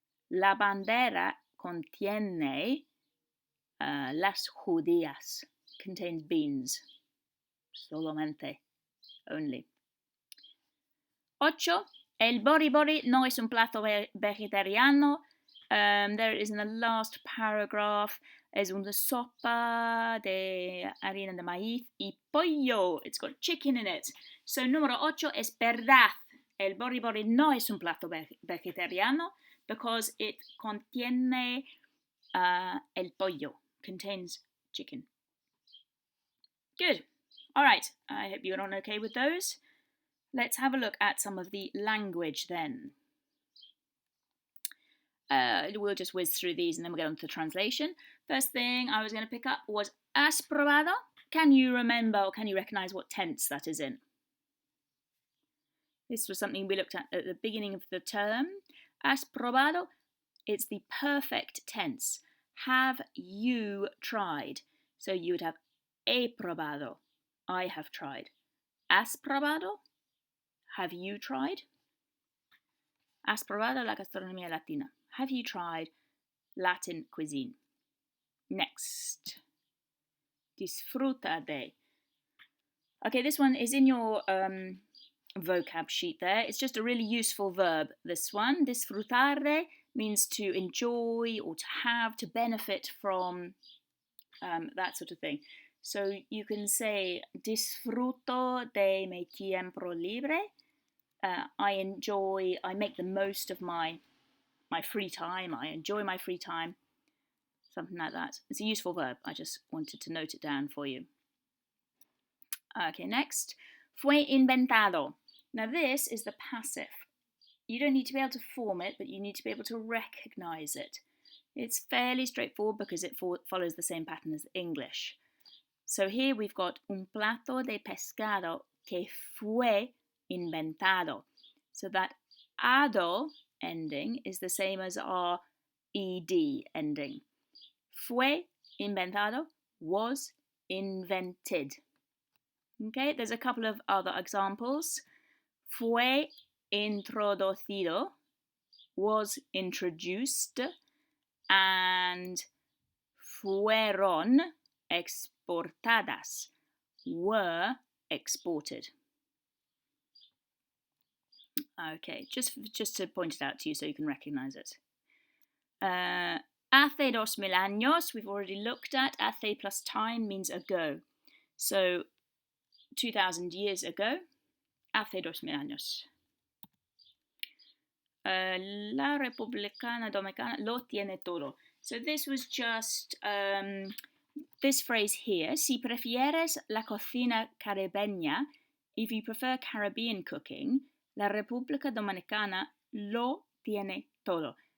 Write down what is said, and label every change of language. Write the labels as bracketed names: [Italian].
[Spanish] La bandera contiene las judías, [English] contains beans, [Spanish] solamente, [English] only. [Spanish] 8. El bori bori no es un plato vegetariano. [English] There it is in the last paragraph. [Spanish] Es una sopa de harina de maíz y pollo. [English] It's got chicken in it. So [Spanish] número 8 es verdad. El bori bori no es un plato vegetariano [English] because it [Spanish] contiene el pollo. [English] Contains chicken. Good. All right. I hope you're on okay with those. Let's have a look at some of the language then. We'll just whiz through these and then we'll get on to the translation. First thing I was going to pick up was [Spanish] has probado. [English] Can you remember or can you recognise what tense that is in? This was something we looked at the beginning of the term. [Spanish] Has probado, [English] it's the perfect tense. Have you tried? So you would have [Spanish] he probado, [English] I have tried. [Spanish] Has probado? [English] Have you tried? [Spanish] Has probado la gastronomía latina? [English] Have you tried Latin cuisine? Next. [Spanish] Disfruta de. [English] Okay, this one is in your vocab sheet there. It's just a really useful verb, this one. [Spanish] Disfrutar de [English] means to enjoy or to have, to benefit from, that sort of thing. So you can say, [Spanish] disfruto de mi tiempo libre. [English] I make the most of my free time. I enjoy my free time. Something like that. It's a useful verb. I just wanted to note it down for you. Okay, next. [Spanish] Fue inventado. [English] Now this is the passive. You don't need to be able to form it, but you need to be able to recognise it. It's fairly straightforward because it follows the same pattern as English. So here we've got [Spanish] un plato de pescado que fue inventado. [English] So that ado ending is the same as our ed ending. [Spanish] Fue inventado, [English] was invented. Okay, there's a couple of other examples. [Spanish] Fue introducido, [English] was introduced, and [Spanish] fueron exportadas, [English] were exported. Okay, just to point it out to you so you can recognize it. [Spanish] Hace 2000 años, [English] we've already looked at. [Spanish] Hace [English] plus time means ago. So 2000 years ago, [Spanish] hace 2000 años. La Republicana Dominicana lo tiene todo. [English] So this was just this phrase here. [Spanish] Si prefieres la cocina caribeña, [English] if you prefer Caribbean cooking, [Spanish] la República Dominicana lo tiene todo.